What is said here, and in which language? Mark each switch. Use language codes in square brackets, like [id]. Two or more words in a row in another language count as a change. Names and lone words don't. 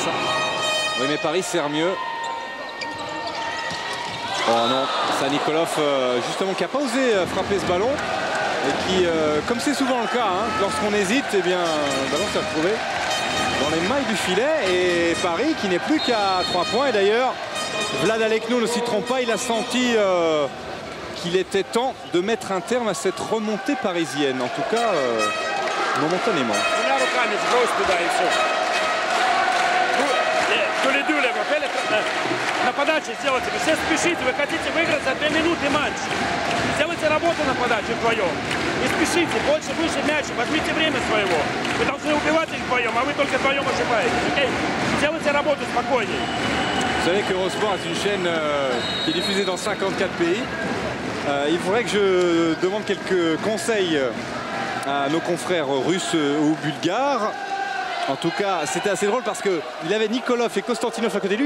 [fr] Oui, mais Paris sert mieux. Oh non, c'est Nikolov justement qui n'a pas osé frapper ce ballon et qui, comme c'est souvent le cas, hein, lorsqu'on hésite, eh bien, le ballon s'est retrouvé dans les mailles du filet. Et Paris qui n'est plus qu'à 3 points. Et d'ailleurs, Vlad Alekno ne s'y trompe pas, il a senti qu'il était temps de mettre un terme à cette remontée parisienne. En tout cas, momentanément. [ru] На подаче сделайте. Вы все спешите, вы хотите выиграть за 2 минуты матч. Сделайте работу на подаче вдвоем. Не спешите, больше, выше мяча, возьмите время своего. Вы должны убивать их вдвоем, а вы только вдвоем ошибаетесь. Okay? Сделайте работу спокойнее. [fr] Vous savez qu'Eurosport est une chaîne qui est diffusée dans 54 pays. Il faudrait que je demande quelques conseils à nos confrères russes ou bulgares. En tout cas, c'était assez drôle parce qu'il avait Nikolov et Konstantinov à côté de lui.